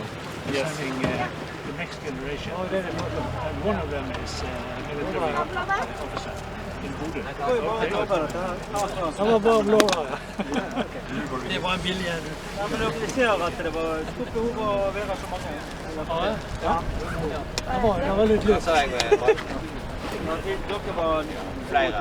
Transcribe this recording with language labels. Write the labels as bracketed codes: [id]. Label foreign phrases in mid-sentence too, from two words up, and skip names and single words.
[en] We're sending the next generation. And one of them is military officer in Bodø. [no] Han var bare blå. Det var en billig en. Ja, men dere ser at det var stort behov å være så mange. Ja. Det var litt lyst. Dere var flere.